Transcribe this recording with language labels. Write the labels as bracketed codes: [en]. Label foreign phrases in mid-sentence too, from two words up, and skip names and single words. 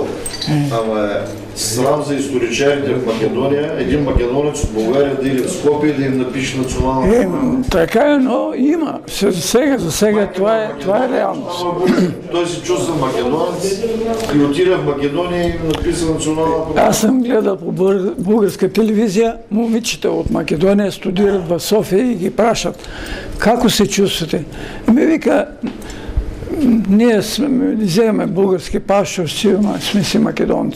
[bg] Ама е срам за историчарите в Македонија, един македонец од Бугарија да иде в Скопје да им напише национална програма. Така е, но има. За сега това е реалност. [mk] Тој се чувства македонец и отиде в Македонија и им написа национална програма. [bg] Аз съм гледал по българска телевизия, момичета от Македония студират в София и ги прашат. [mk] Како се чувствате? [bg] Ми вика, ние вземаме български паспорт, сме си македонци.